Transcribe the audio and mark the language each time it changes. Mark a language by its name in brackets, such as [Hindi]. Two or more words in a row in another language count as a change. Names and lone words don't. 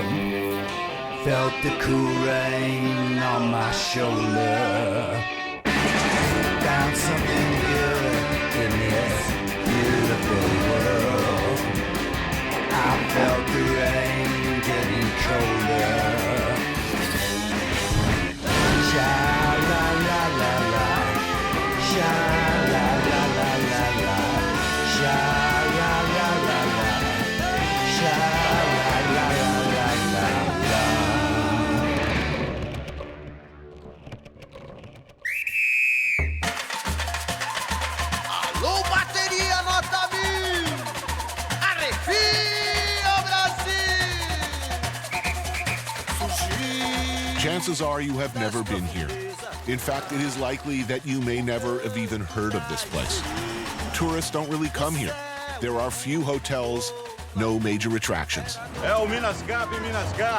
[English] Felt the cool rain on my shoulder. Found something good in this beautiful world. I felt the rain getting colder. Sha la la la la, sha la la la la la, sha la la la la, sha la la la la la. [Portuguese] Alô, bateria nota 1000! Arrepia, Brasil! Sushi! [English] Chances are you have never been here. In fact, it is likely that you may never have even heard of this place. Tourists don't really come here. There are few hotels, no major attractions. [Portuguese] É o Minas Gap, Minas Gap.